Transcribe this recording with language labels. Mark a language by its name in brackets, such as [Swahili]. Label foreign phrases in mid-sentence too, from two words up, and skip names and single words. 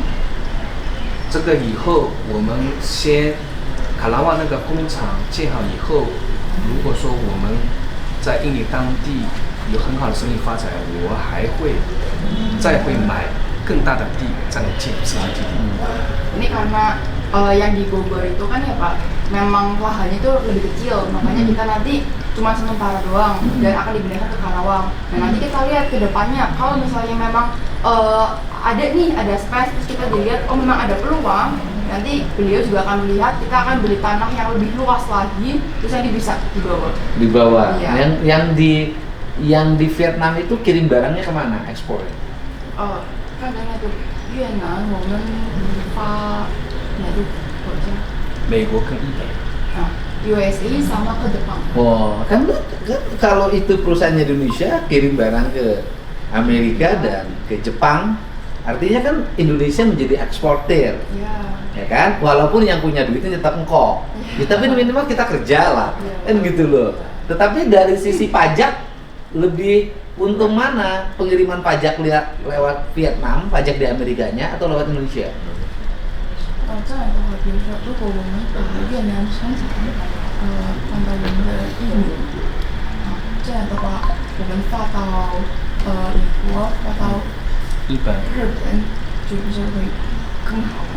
[Chinese] 这个以后我们先卡拉旺那个工厂建好以后，如果说我们在印尼当地有很好的生意发展，我还会再会买更大的地再来建生产基地。 [Indonesian] Ini karena yang di Bogor itu kan ya Pak, memang lahannya itu lebih kecil, makanya kita nanti cuma sementara doang dan akan dipindahkan ke Karawang. Nah nanti kita lihat ke depannya, kalau misalnya memang ada space, terus kita dilihat oh memang ada peluang, nanti beliau juga akan melihat kita akan beli tanah yang lebih luas lagi, terus nanti bisa dibawa. Dibawa. Iya. Yang di Vietnam itu kirim barangnya kemana? Ekspor? [Chinese] 看看那个越南，我们发哪个国家？美国跟日本。 [Indonesian] USA sama ke Jepang. Oh, kan kalau itu perusahaannya Indonesia kirim barang ke Amerika dan ke Jepang, artinya kan Indonesia menjadi eksportir, ya kan? Walaupun yang punya duitnya tetap engkau, ya, tapi minimal kita kerja lah, kan gitu loh. Tetapi dari sisi pajak lebih untung mana pengiriman pajak lewat Vietnam, pajak di Amerikanya atau lewat Indonesia? [Chinese] 这样的话，比如说，如果我们把越南生产放到我们的印尼，这样的话，我们发到美国发到日本日本，就不是会更好吗？